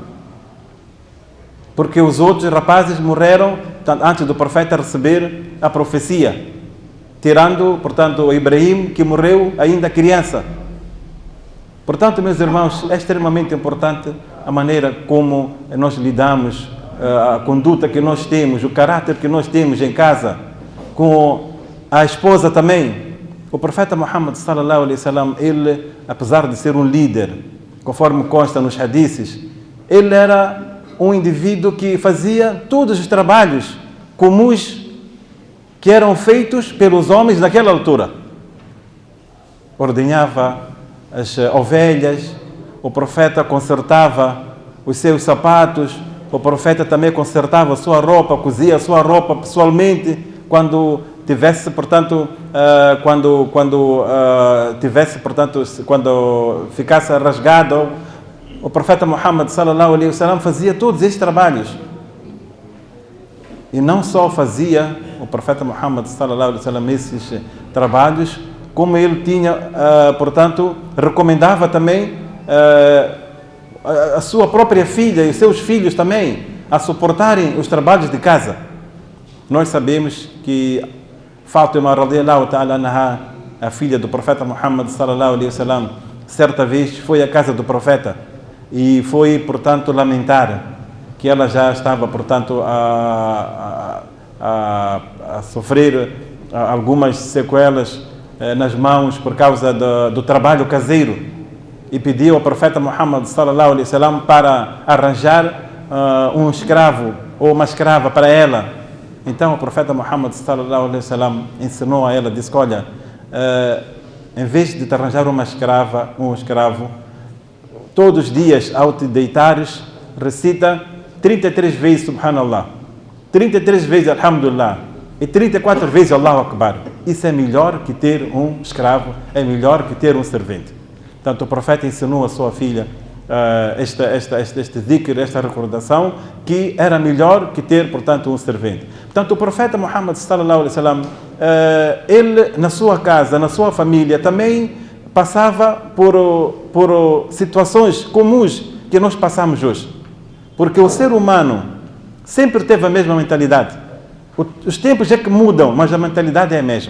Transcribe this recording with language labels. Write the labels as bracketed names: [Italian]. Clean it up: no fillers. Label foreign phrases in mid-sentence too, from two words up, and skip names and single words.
[Portuguese] Porque os outros rapazes morreram antes do profeta receber a profecia, tirando, portanto, o Ibrahim, que morreu ainda criança. Portanto, meus irmãos, é extremamente importante a maneira como nós lidamos, a conduta que nós temos, o caráter que nós temos em casa, com a esposa também. O profeta Muhammad [Arabic] صلى الله عليه وسلم, [Portuguese] ele, apesar de ser um líder, conforme consta nos hadiths, ele era um indivíduo que fazia todos os trabalhos comuns que eram feitos pelos homens naquela altura. Ordenhava as ovelhas, o profeta consertava os seus sapatos, o profeta também consertava a sua roupa, cozia a sua roupa pessoalmente, quando tivesse, portanto, quando ficasse rasgado, o profeta Muhammad [Arabic] صلى الله عليه وسلم [Portuguese] fazia todos estes trabalhos. E não só fazia o profeta Muhammad [Arabic] صلى الله عليه وسلم [Portuguese] esses trabalhos, como ele tinha, portanto, recomendava também a sua própria filha e os seus filhos também a suportarem os trabalhos de casa. Nós sabemos que Fátima [Arabic] رضي الله تعالى عنها, [Portuguese] a filha do profeta Muhammad [Arabic] صلى الله عليه وسلم, [Portuguese] certa vez foi à casa do profeta e foi, portanto, lamentar que ela já estava, portanto, a sofrer algumas sequelas nas mãos por causa do trabalho caseiro, e pediu ao profeta Muhammad [Arabic] صلى الله عليه وسلم [Portuguese] para arranjar um escravo ou uma escrava para ela. Então o profeta Muhammad [Arabic] صلى الله عليه وسلم [Portuguese] ensinou a ela, disse: olha, em vez de te arranjar uma escrava, um escravo, todos os dias ao te deitares, recita 33 vezes Subhanallah, 33 vezes Alhamdulillah e 34 vezes [Arabic] الله أكبر. [Portuguese] Isso é melhor que ter um escravo, é melhor que ter um servente. Portanto, o profeta ensinou a sua filha este dhikr, esta recordação, que era melhor que ter, portanto, um servente. Portanto, o profeta Muhammad [Arabic] صلى الله عليه وسلم, [Portuguese] ele na sua casa, na sua família, também passava por situações comuns que nós passamos hoje. Porque o ser humano sempre teve a mesma mentalidade. Os tempos é que mudam, mas a mentalidade é a mesma.